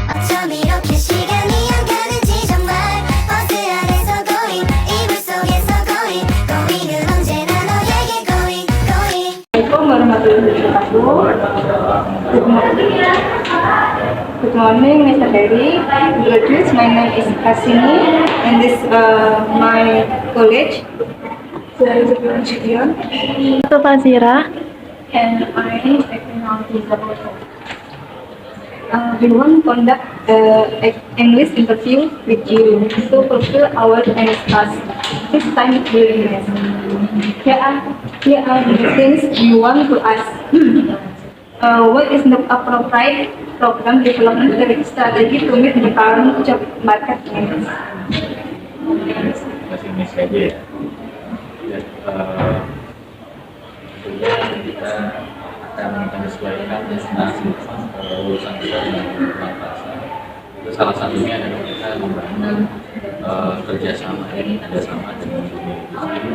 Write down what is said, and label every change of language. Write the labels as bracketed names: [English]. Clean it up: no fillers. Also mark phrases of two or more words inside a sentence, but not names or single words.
[Korean] 좀 이렇게 시간이 안 가는지 정말 버스 안에서 going 이불 속에서 going은 언제나 너에게 going [Arabic] السلام عليكم ورحمة الله وبركاته. [English] Good morning, Mr. Berry. Graduates, my name is Hasini, and this my college. [Indonesian] Saya Zabiran Cidion. Atau Fazira. [English] And I technology developer. We want to conduct English interview with you to fulfill our English class. This time willingness. Here are the things we want to ask. What is the appropriate program development strategy to meet the current job market needs? [Indonesian] Masih ini saja ya. Tentunya kita akan menyesuaikan destinasi lulusan kita dengan kebutuhan pasar. Itu salah satunya adalah kita membangun kerjasama dengan dunia industri.